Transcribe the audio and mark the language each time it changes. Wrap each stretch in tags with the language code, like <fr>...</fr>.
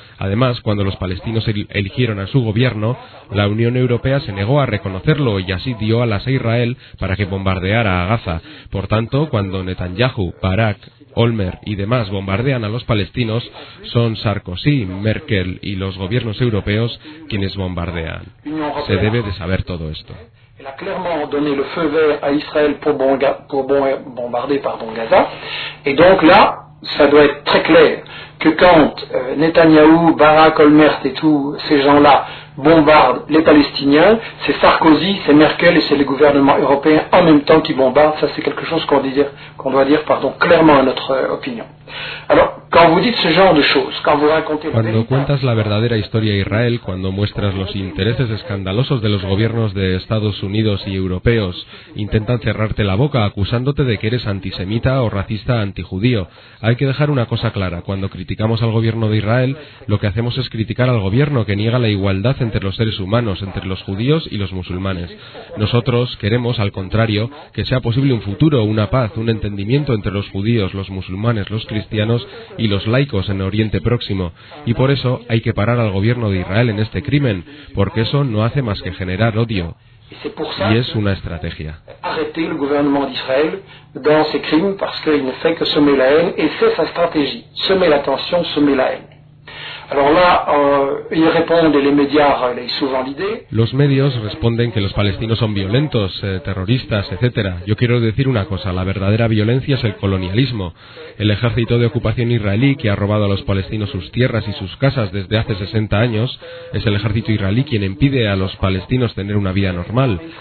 <es>Además, cuando los palestinos eligieron a su gobierno, la Unión Europea se negó a reconocerlo y así dio alas a Israel para que bombardeara a Gaza. Por tanto, cuando Netanyahu, Barak, Olmert y demás bombardean a los palestinos, son Sarkozy, Merkel y los gobiernos europeos quienes bombardean. Se debe de saber todo esto.</es> <fr>Elle a clairement donné le feu vert à Israël pour bombarder Gaza. Et donc là, ça doit être très clair que quand Netanyahu, Barak, Olmert et tous ces gens-là bombardent les Palestiniens, c'est Sarkozy, c'est Merkel et c'est les gouvernements européens en même temps qui bombardent. Ça, c'est quelque chose qu'on doit dire clairement à notre opinion. Alors, quand vous dites ce genre de choses, quand vous racontez...</fr> <es>Cuando cuentas la verdadera historia de Israel, cuando muestras los intereses escandalosos de los gobiernos de Estados Unidos y europeos, intentan cerrarte la boca acusándote de que eres antisemita o racista antijudío. Hay que dejar una cosa clara. Cuando criticamos al gobierno de Israel, lo que hacemos es criticar al gobierno que niega la igualdad entre los seres humanos, entre los judíos y los musulmanes. Nosotros queremos, al contrario, que sea posible un futuro, una paz, un entendimiento entre los judíos, los musulmanes, los cristianos y los laicos en Oriente Próximo. Y por eso hay que parar al gobierno de Israel en este crimen, porque eso no hace más que generar odio. Y es una estrategia.</es> <fr>Arrêter le gouvernement d'Israël dans ces crimes parce qu'il ne fait que semer la haine et c'est sa stratégie. Semer la tension, semer la haine. Alors là, ils répondent, les médias relayent souvent l'idée.</fr> <es>Los medios responden que los palestinos son violentos, terroristas, etcétera. Yo quiero decir una cosa, la verdadera violencia es el colonialismo. El ejército de ocupación israelí que ha robado a los palestinos sus tierras y sus casas desde hace 60 años, es el ejército israelí quien impide a los palestinos tener una vida normal.</es>